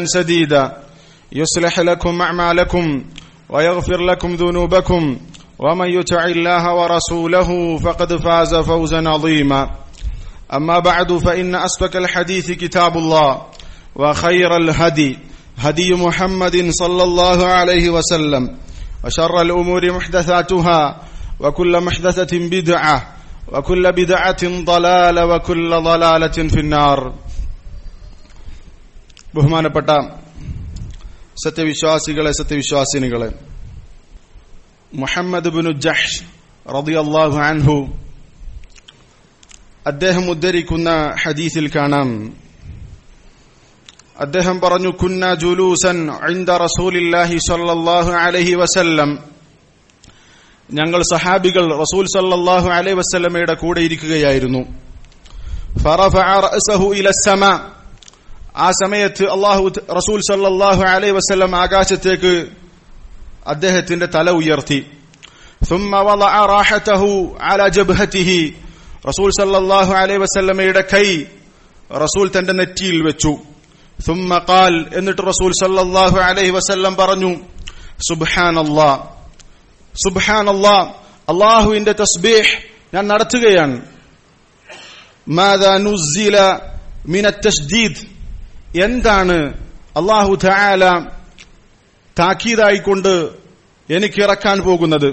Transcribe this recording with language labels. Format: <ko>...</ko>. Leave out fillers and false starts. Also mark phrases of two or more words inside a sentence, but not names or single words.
<ar>سديدا يصلح لكم أعمالكم ويغفر لكم ذنوبكم ومن يطع الله ورسوله فقد فاز فوزا عظيما أما بعد فإن أصدق الحديث كتاب الله وخير الهدي هدي محمد صلى الله عليه وسلم وشر الأمور محدثاتها وكل محدثة بدعة وكل بدعة ضلالة وكل ضلالة في النار.</ar> <ml>ബഹുമാനപ്പെട്ട സത്യവിശ്വാസികളെ, സത്യവിശ്വാസിനികളെ, മുഹമ്മദ് ബിനു ജഹ്ഷ്</ml> <ar>رضي الله عنه</ar> <ml>അദ്ദേഹം ഉദ്ധരിക്കുന്ന ഹദീസിൽ കാണാം, അദ്ദേഹം പറഞ്ഞു,</ml> <ar>كنا جلوسا عند رسول الله صلى الله عليه وسلم,</ar> <ml>ഞങ്ങൾ സഹാബികൾ റസൂൽ</ml> <ar>صلى الله عليه وسلم</ar> <ml>കൂടെ ഇരിക്കുകയായിരുന്നു.</ml> <ar>فرفع رأسه إلى السماء,</ar> <ml>ആ സമയത്ത് റസൂൽ</ml> <ar>صلى الله عليه وسلم</ar> <ml>ആകാശത്തേക്ക് അദ്ദേഹത്തിന്റെ തല ഉയർത്തി.</ml> <ar>ثم وضع راحته على جبهته,</ar> <ml>റസൂൽ</ml> <ar>صلى الله عليه وسلم</ar> <ml>കൈ റസൂൽ തന്റെ നെറ്റിയിൽ വെച്ചു.</ml> <ar>ثم قال,</ar> <ml>എന്നിട്ട് റസൂൽ</ml> <ar>صلى الله عليه وسلم</ar> <ml>പറഞ്ഞു,</ml> <ar>سبحان الله سبحان الله,</ar> <ml>അല്ലാഹുവിന്റെ തസ്ബീഹ് ഞാൻ നടത്തുകയാണ്.</ml> <ar>ماذا نزل من التشديد,</ar> <ml>എന്താണ്</ml> <ar>الله تعالى</ar> <ml>താക്കീതായിക്കൊണ്ട് എനിക്ക് ഇറക്കാൻ പോകുന്നത്?</ml>